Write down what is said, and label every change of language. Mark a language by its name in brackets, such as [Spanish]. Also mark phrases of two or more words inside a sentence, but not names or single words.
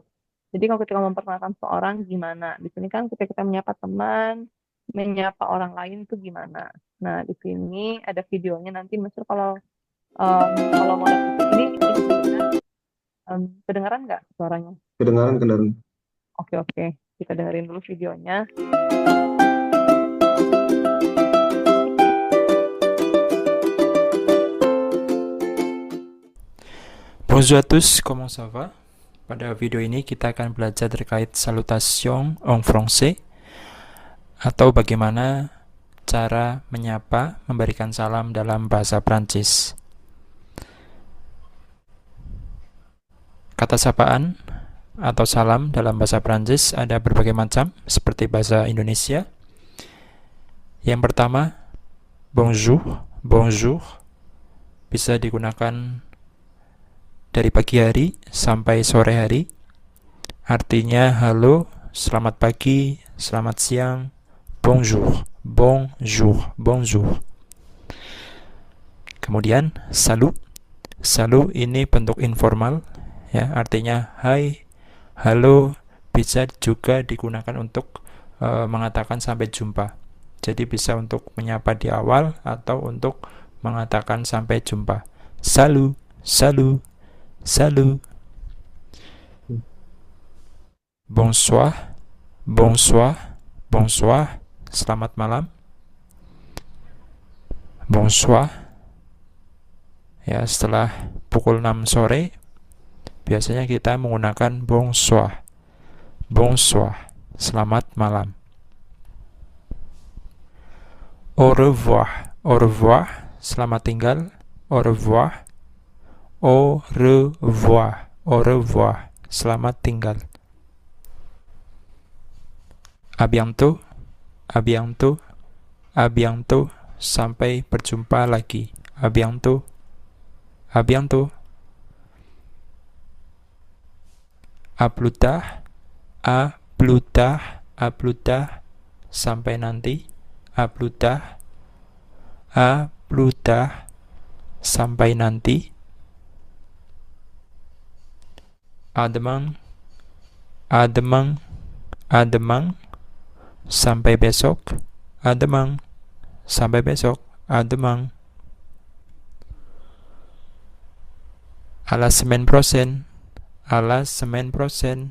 [Indonesian] Jadi kalau kita memperkenalkan seorang gimana? Di sini kan ketika kita menyapa teman, menyapa orang lain itu gimana? Nah di sini ada videonya nanti Mesir kalau mau lihat ini sudah kedengaran nggak suaranya? Kedengaran kedengaran. Oke oke, kita dengerin dulu videonya. [French] Bonjour à tous, comment ça va? [Indonesian] Pada video ini kita akan belajar terkait [French] salutation en français [Indonesian] atau bagaimana cara menyapa, memberikan salam dalam bahasa Prancis. Kata sapaan atau salam dalam bahasa Prancis ada berbagai macam, seperti bahasa Indonesia. Yang pertama, [French] bonjour. [Indonesian] Bonjour bisa digunakan dari pagi hari sampai sore hari. Artinya halo, selamat pagi, selamat siang, [French] bonjour, bonjour, bonjour. [Indonesian] Kemudian salut. Salut ini bentuk informal, ya, artinya hai, halo, bisa juga digunakan untuk mengatakan sampai jumpa. Jadi bisa untuk menyapa di awal atau untuk mengatakan sampai jumpa. [French] Salut, salut, salut. Bonsoir, bonsoir, bonsoir. [Indonesian] Selamat malam. Bonsoir. Ya, setelah pukul 6 sore biasanya kita menggunakan bonsoir. [French] Bonsoir. [Indonesian] Selamat malam. [French] Au revoir. Au revoir. [Indonesian] Selamat tinggal. [French] Au revoir. Au revoir. Au revoir. [Indonesian] Selamat tinggal. [French] A bientôt. A bientôt. A bientôt. [Indonesian] Sampai berjumpa lagi. [French] A bientôt. A bientôt. A plus tard. A plus tard. A plus tard. [Indonesian] Sampai nanti. [French] A plus tard. A plus tard. [Indonesian] Sampai nanti. [French] A demain. A demain. A demain. [Indonesian] Sampai besok. [French] A demain. [Indonesian] Sampai besok. [French] A demain. À la semaine prochaine. À la semaine prochaine.